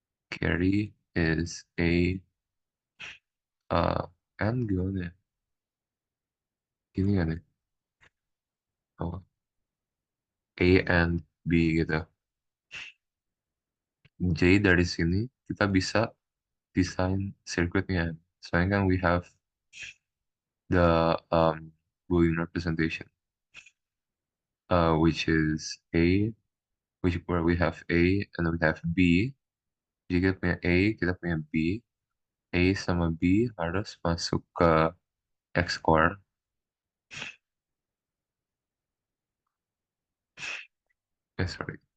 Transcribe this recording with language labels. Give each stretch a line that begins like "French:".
English: Carry is A and
Indonesian: gimana ya? Gini kan ya? Oh, A and B gitu. J dari sini kita bisa desain circuitnya. Soalnya kan
English: we have the Boolean representation, which is A, which where we have A and we have B.
Indonesian: Jadi kita punya A, kita punya B. A sama B harus masuk ke XOR.
English: Sorry.